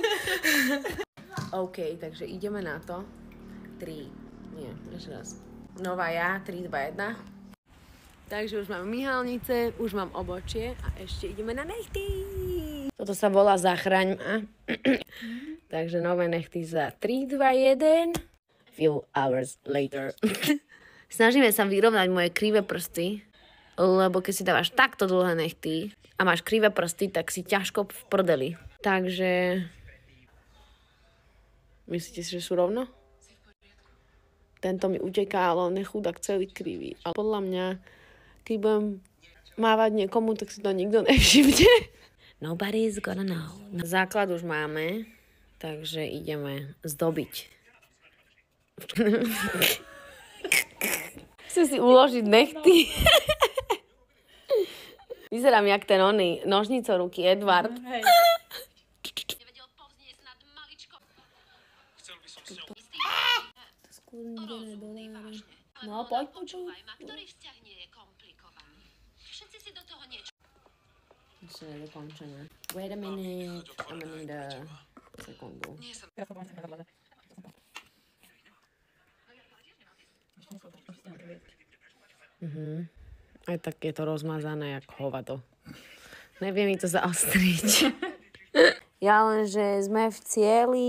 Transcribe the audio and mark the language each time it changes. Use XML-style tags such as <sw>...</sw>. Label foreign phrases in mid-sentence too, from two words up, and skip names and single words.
<sk>OK, takže ideme na to. 3. Nie, ešte raz. Nová ja, 3, 2, 1. Takže už mám myhalnice, už mám obočie a ešte ideme na nechty. Toto sa volá Zachraň ma. Takže nové nechty za 3, 2, 1.</sk> <en>Few hours later.</en> <sk>Snažíme sa vyrovnať moje krivé prsty, lebo keď si dávaš takto dlhé nechty a máš krivé prsty, tak si ťažko v prdeli. Takže... Myslíte si, že sú rovno? Tento mi uteká, ale on je chudák celý krivý. Ale podľa mňa, keď budem mávať niekomu, tak si to nikto nevšimne.</sk> <en>Nobody's gonna know.</en> <sk>Základ už máme, takže ideme zdobiť. Chcem si uložiť nechty. Vyzerám jak ten oný nožnicoruky Edward. Hej. No, poď. Ktorý vzťah nie je komplikovaný. Všetci si do toho niečo... Ešte nedokončené.</sk> <en>Wait a minute. I'm gonna need a sekundu.</en> <sk>Aj tak je to rozmazané jak hovado. Nevie mi to zaostriť. Ja len, že sme v cieli.</sk>